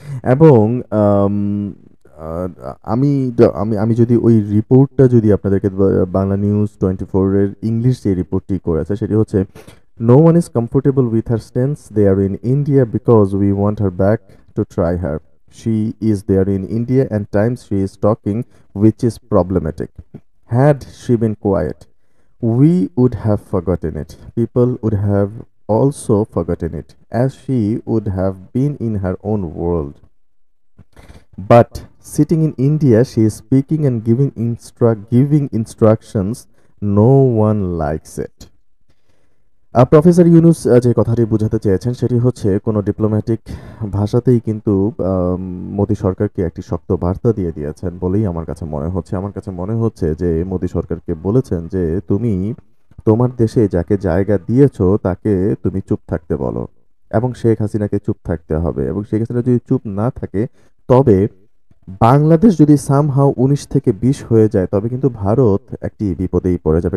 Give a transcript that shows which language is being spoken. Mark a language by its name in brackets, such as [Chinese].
[Bangla] এবং আম আ আমি আমি যদি ওই রিপোর্টটা যদি আপনাদেরকে বাংলা নিউজ 24 এর ইংলিশ যে রিপোর্টটি করেছে সেটি হচ্ছে, [English] "No one is comfortable with her stance there in India because we want her back to try her. She is there in India and times she is talking which is problematic. Had she been quiet, we would have forgotten it. People would have also forgotten it, as she would have been in her own world. But sitting in India, she is speaking and giving instructions. No one likes it." [Bangla] Professor Yunus যে কথাটি বুঝাতে চেয়েছেন সেটি হচ্ছে কোনো diplomatic ভাষাতেই কিন্তু মোদি সরকারকে একটি শক্ত বার্তা দিয়ে দিয়েছেন বলেই আমার কাছে মনে হচ্ছে। আমার কাছে মনে হচ্ছে যে মোদি সরকারকে বলেছেন যে তুমি তোমার দেশে যাকে জায়গা দিয়েছো তাকে তুমি চুপ থাকতে বলো এবং শেখ হাসিনাকে চুপ থাকতে হবে এবং শেখ হাসিনা যদি চুপ না থাকে তবে বাংলাদেশ যদি সামহাউ ১৯ থেকে ২০ হয়ে যায় তবে কিন্তু ভারত একটি বিপদেই পড়ে যাবে।